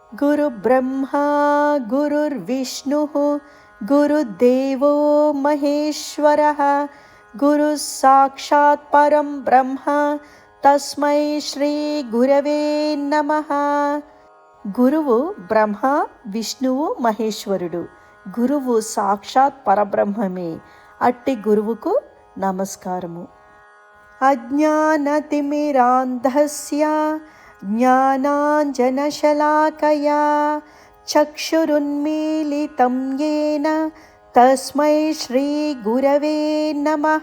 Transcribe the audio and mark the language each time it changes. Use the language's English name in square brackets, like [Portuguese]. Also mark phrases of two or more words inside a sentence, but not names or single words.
[Sanskrit] गुरुब्रह्मा गुरुर्विष्णुः गुरुदेवो महेश्वरः गुरुः साक्षात् परं ब्रह्म तस्मै శ్రీ గురవే నమః. [Telugu] గురువు బ్రహ్మ, విష్ణువు, మహేశ్వరుడు. గురువు సాక్షాత్ పరబ్రహ్మమే. అట్టి గురువుకు నమస్కారము. [Sanskrit] అజ్ఞానతిమిరాంధస్య జ్ఞానాంజనశలాకయా చక్షురున్మీలితం యేన తస్మై శ్రీ గురవే నమః.